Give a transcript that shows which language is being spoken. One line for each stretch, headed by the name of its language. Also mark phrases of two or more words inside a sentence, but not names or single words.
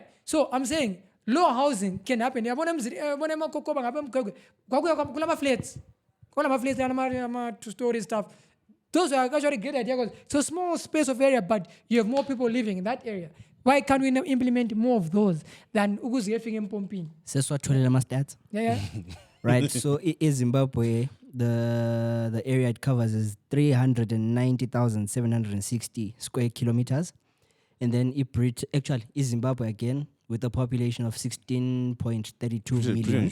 English: So I'm saying, low housing can happen. Flats. Flats, 2-story stuff. Those are actually great ideas. It's a small space of area, but you have more people living in that area. Why can't we implement more of those than Uguziyefing and Pompin?
North Ndebele: Seswatholela ama-stats.
English: Yeah. Right, so in Zimbabwe, the area it covers is 390,760 square kilometers. And then actually, Zimbabwe again, with a population of 16.32 million.